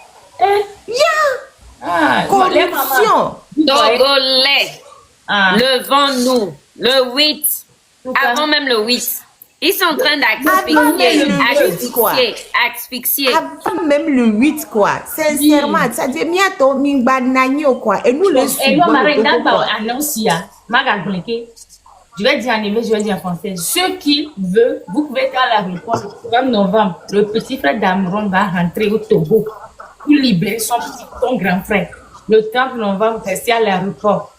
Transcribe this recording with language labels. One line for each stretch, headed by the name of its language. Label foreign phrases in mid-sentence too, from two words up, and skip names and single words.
French: Corruption. Togolais, levons-nous le 8, avant même le 8. Ils sont en train d'asphyxier. Avant même le 8, quoi. Sincèrement, ça dit,
Ewe: miato, mingba nanyo,
French: quoi. Et nous, les je vais dire en anglais, je vais dire en français. Ceux qui veulent, vous pouvez être à l'aéroport le 3 novembre. Le petit frère d'Amron va rentrer au Togo pour libérer son grand frère. Le 30 novembre, restez à l'aéroport.